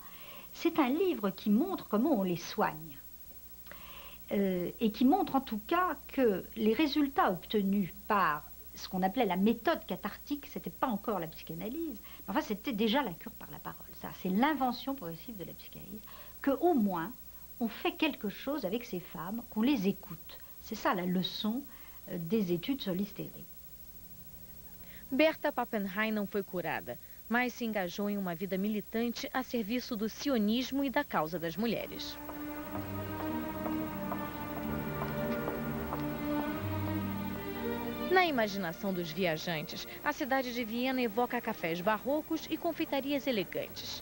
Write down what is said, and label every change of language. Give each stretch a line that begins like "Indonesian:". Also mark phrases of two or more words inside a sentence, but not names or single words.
French: C'est un livre qui montre comment on les soigne. Et qui montre en tout cas que les résultats obtenus par ce qu'on appelait la méthode cathartique, c'était pas encore la psychanalyse, mais enfin c'était déjà la cure par la parole. Ça, c'est l'invention progressive de la psychanalyse, qu'au moins on fait quelque chose avec ces femmes, qu'on les écoute. C'est ça la leçon des études sur l'hystérie.
Portuguese: Berta Pappenheim não foi curada, mas se engajou em uma vida militante a serviço do sionismo e da causa das mulheres. Na imaginação dos viajantes, a cidade de Viena evoca cafés barrocos e confeitarias elegantes.